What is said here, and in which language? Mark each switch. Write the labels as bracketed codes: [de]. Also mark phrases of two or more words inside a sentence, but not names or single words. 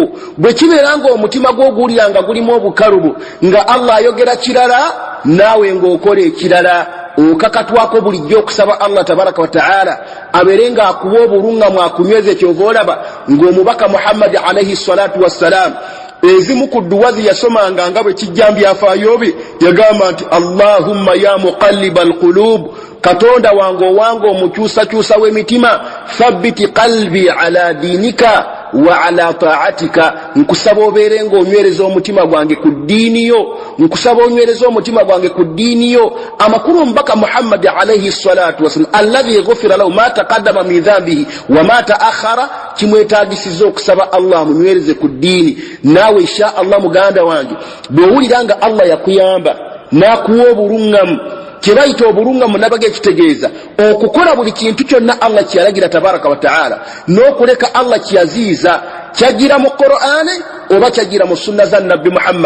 [lg] Bwe kibeera ng'omutima gw'oguwulira nga gulimu obukalubu, nga Allah ayogera kirala naawe ng'okola ekirala, okakatwako bulijjo okusaba Allah [ar] تبارك وتعالى [lg] abeere nga akuwa obuluŋŋamu akunyweze. Kyova olaba ng'omubaka Muhammad [ar] عليه الصلاة والسلام [lg] ezimu ku dduwazi yasomanga nga bwe kijja mbyafaayo bye, yagamba nti [ar] اللهم يا مقلب القلوب, [lg] Katonda wange owange omukyusakyusa w'emitima, [ar] ثبت قلبي على دينك وعلى طاعتك, [lg] nkusaba obeere ng'onywereza omutima gwange ku ddiini yo, nkusaba onywereza omutima gwange ku ddiini yo. Amakulu omubaka [ar] Muhammad عليه الصلاة والسلام الذي غفر له ما تقدم من ذنبه وما تأخر, [lg] kimwetaagisiza okusaba Allah amunywereze ku ddiini. Naawe [ar] إن شاء الله [lg] muganda wange bw'owulira nga Allah yakuyamba n'akuwa obuluŋŋamu, kyebayita obuluŋŋamu nabaga ekitegeeza okukola buli kintu kyonna Allah kyeyalagira [ar] تبارك وتعالى, [lg] n'okuleka Allah kyeyaziiza, kyagira mu Qur'ani oba kyagira mu sunna za nabbi Muhammad.